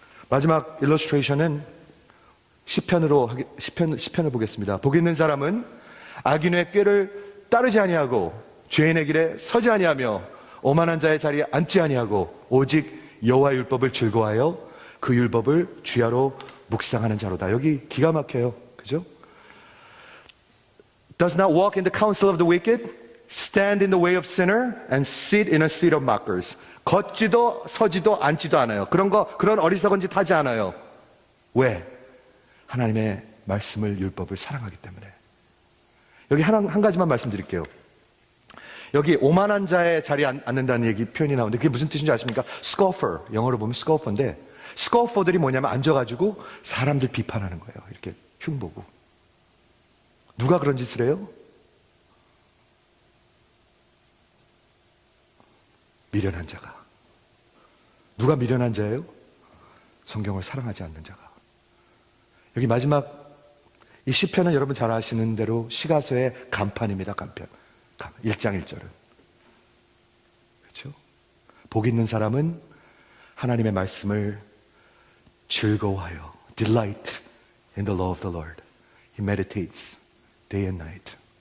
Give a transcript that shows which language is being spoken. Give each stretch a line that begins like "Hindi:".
Korean: 마지막 일러스트레이션은 시편을 보겠습니다. 복 있는 사람은 악인의 꾀를 따르지 아니하고 죄인의 길에 서지 아니하며 오만한 자의 자리에 앉지 아니하고 오직 여호와의 율법을 즐거워하여 그 율법을 주야로 묵상하는 자로다. 여기 기가 막혀요. 그죠?
English: Does not walk in the counsel of the wicked, stand in the way of sinner, and sit in a seat of mockers.
Korean: 걷지도 서지도 앉지도 않아요. 그런 어리석은 짓 하지 않아요. 왜? 하나님의 말씀을, 율법을 사랑하기 때문에. 여기 한 가지만 말씀드릴게요. 여기 오만한 자의 자리에 앉는다는 얘기 표현이 나오는데 그게 무슨 뜻인지 아십니까? scoffer, 영어로 보면 scoffer인데, scoffer들이 뭐냐면 앉아가지고 사람들 비판하는 거예요. 이렇게 흉보고. 누가 그런 짓을 해요? 미련한 자가. 누가 미련한 자예요? 성경을 사랑하지 않는 자가. 여기 마지막 이 시편은 여러분 잘 아시는 대로 시가서의 간판입니다. 간판. 1장 1절은. 그렇죠? 복 있는 사람은 하나님의 말씀을 즐거워하여
English: delight in the law of the Lord. He meditates day and night.